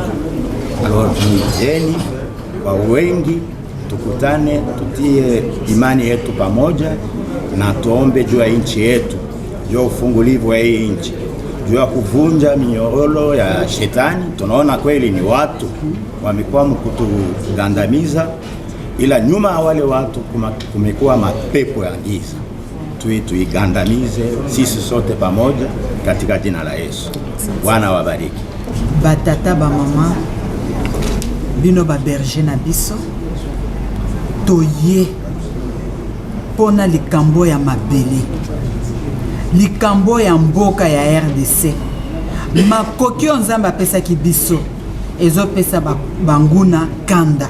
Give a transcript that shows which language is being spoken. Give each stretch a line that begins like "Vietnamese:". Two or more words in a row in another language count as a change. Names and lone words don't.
Swahili: Alors tuijeni kwa wengi, tukutane, tutie imani yetu pamoja na tuombe juu ya nchi yetu, juu ya ufungulivu wa hii nchi, juu ya kuvunja minyororo ya shetani. Tunaona kweli ni watu wamekuwa mkutugandamiza, ila nyuma ya wale watu kumekuwa mapepo ya giza. Tuigandamize sisi sote pamoja katika jina la Yesu. Bwana wabariki.
Lingala: Batata ba mama bino ba berger na biso toye pona likambo ya mabele, likambo ya mboka ya RDC. Makoki onzamba pesa ki biso ezo pesa banguna kanda.